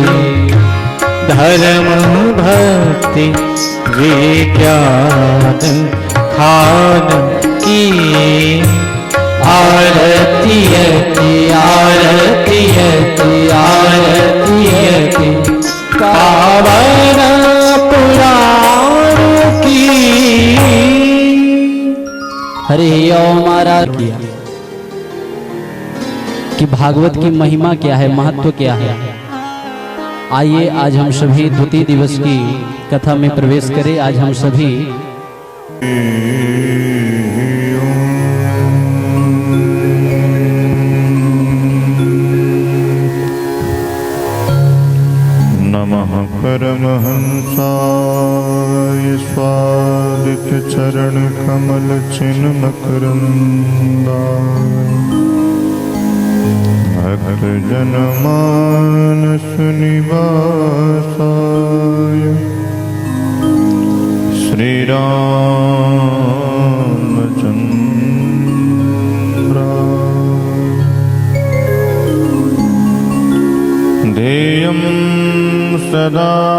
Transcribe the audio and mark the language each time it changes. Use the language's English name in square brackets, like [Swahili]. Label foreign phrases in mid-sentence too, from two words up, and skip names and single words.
[Hindi] धर्म भक्ति विज्ञान खान की आरती अति आरती अति आरती अति पावन पुराण की। हरि ओम। महाराज किया कि भागवत की महिमा क्या है, महत्व क्या है। आइए आज हम सभी द्वितीय दिवस की कथा में प्रवेश करें। आज हम सभी [Sanskrit] नमः परमहंसाय स्वादित चरण कमल चिन्ह मकरंदाय भक्त जनमानस निवासाय श्री रामचंद्राय ध्येयं सदा